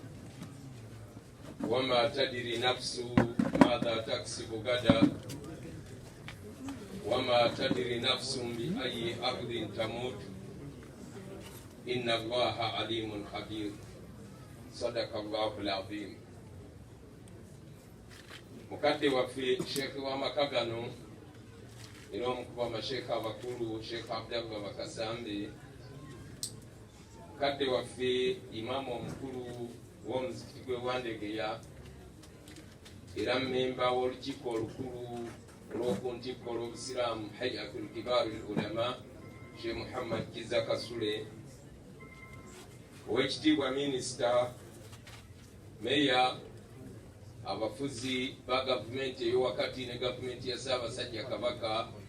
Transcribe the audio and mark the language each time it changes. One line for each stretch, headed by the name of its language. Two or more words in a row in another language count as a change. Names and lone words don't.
Arabic: وما تدري نفس ماذا تكسب غدا وما تدري نفس بأي أرض تموت إن الله عليم خبير. صدق الله العظيم.
Ganda: Mukadde waffe Sheikh wa Makagano era omukuba amashekha abakulu Sheikh Abdallah Bakasambe, mukadde waffe imamu omukulu w'omuzikiti gwe Wandegeya era mmemba w'olukiiko olukulu olw'okuntikko olw'obusiraamu Hayatul Kibarul Ulama Sheikh Muhammad Kiza Kasule, owekitiibwa minisita, meya, abafuzi ba gavumenti ey'owakati ne gavumenti ya Ssaabasajja Kabaka,